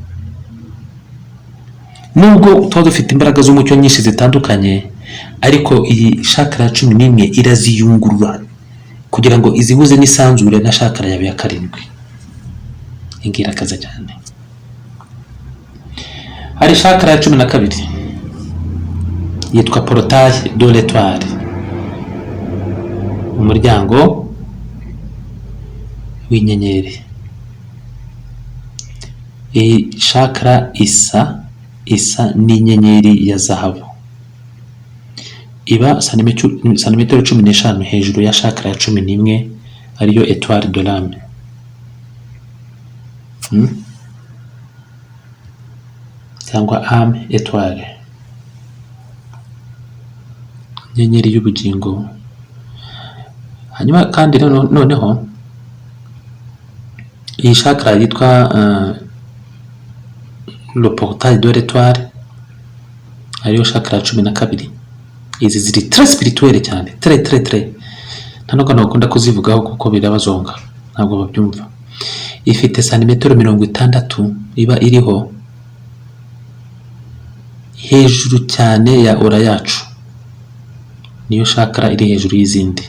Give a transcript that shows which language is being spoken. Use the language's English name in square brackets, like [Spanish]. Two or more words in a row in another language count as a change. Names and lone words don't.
[Kinyarwanda] Nubwo tuba dufite imbaraga z'umucyo nyinshi zitandukanye, ariko iyi chakra ya 11 iraziyungurura kugira ngo izihuze n'isanzure na chakra ya 7. Ingira kaza cyane. Hari chakra ya 12 yitwa [French] portail de l'étoile, [Kinyarwanda] umuryango w'inyenyeri. Iyi chakra isa n'inyenyeri ya zahabu, iba santimetero 15 hejuru ya chakra ya 11 ariyo [French] étoile de l'âme. Cyangwa âme étoile, [Kinyarwanda] inyenyeri y'ubugingo. Hanyuma kandi noneho iyi chakra yitwa [French] le portail de l'étoile [Kinyarwanda] ariyo chakra 12. Izi ziri [French] très spirituelle [Kinyarwanda] cyane, très nta nubwo nakunda kuzivugaho kuko birabazonga, ntabwo babyumva. Ifite santimetero 60 iba iriho hejuru cyane ya ora yacu, niyo chakra iri hejuru y'izindi.